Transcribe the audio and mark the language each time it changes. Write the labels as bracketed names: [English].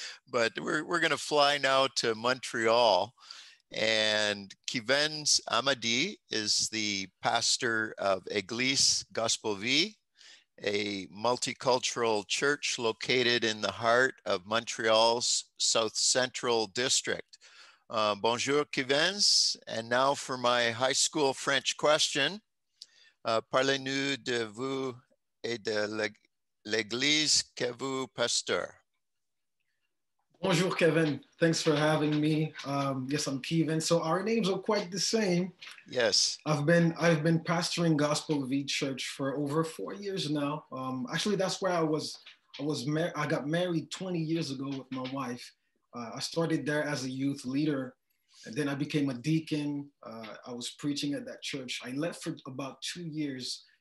[English] But we're going to fly now to Montreal. And Kivens Amadi is the pastor of Église Gospel Vie, a multicultural church located in the heart of Montreal's South Central District. [French] Bonjour, Kivens. [English] And now for my high school French question. [French] Parlez-nous de vous et de l'église que vous pasteur. Bonjour, Kevin. [English] Thanks for having me. Yes, I'm Kevin. So our names are quite the same. Yes. I've been pastoring Gospel V Church for over 4 years now. Actually, that's where I got married 20 years ago with my wife. I started there as a youth leader, and then I became a deacon. I was preaching at that church. I left for about 2 years